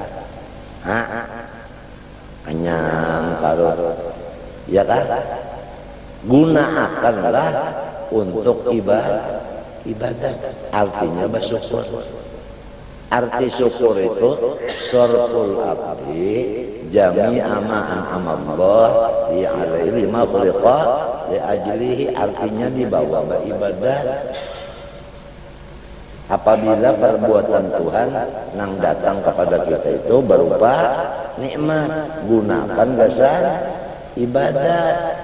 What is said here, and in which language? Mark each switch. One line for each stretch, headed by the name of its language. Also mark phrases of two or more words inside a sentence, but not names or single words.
Banjar: Kenyang karut, ya kah? Gunakanlah untuk ibadah. Artinya bersyukur. Arti syukur itu
Arabic: صرف العبد جميع ما أمل الله لي عليه ما خلق لأجله.
Banjar: Artinya dibawa beribadah apabila perbuatan Tuhan yang datang kepada kita itu berupa nikmat, gunakan gasan ibadat.